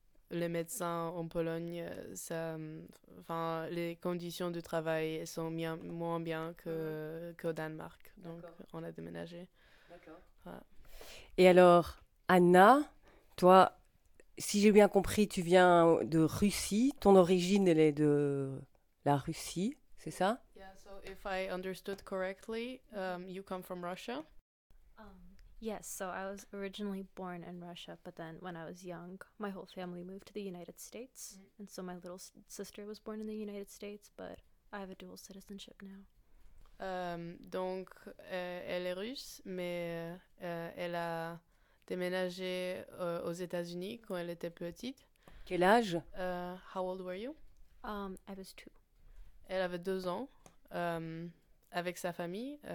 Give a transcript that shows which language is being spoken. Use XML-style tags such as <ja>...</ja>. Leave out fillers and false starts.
<fr>Les médecins en Pologne, les conditions de travail sont moins bien qu'au Danemark. Donc, d'accord. On a déménagé. D'accord. Voilà. Et alors, Anna, toi, si j'ai bien compris, tu viens de Russie. Ton origine, elle est de la Russie, c'est ça ?</fr> <en>Yeah, so if I understood correctly, you come from Russia. Yes, so I was originally born in Russia, but then when I was young, my whole family moved to the United States. Mm-hmm. And so my little sister was born in the United States, but I have a dual citizenship now.</en> <fr>Donc, elle est russe, mais elle a déménagé aux États-Unis quand elle était petite. Quel âge?</fr> <en>How old were you? I was 2.</en> <fr>Elle avait 2 ans. Avec sa famille.</fr>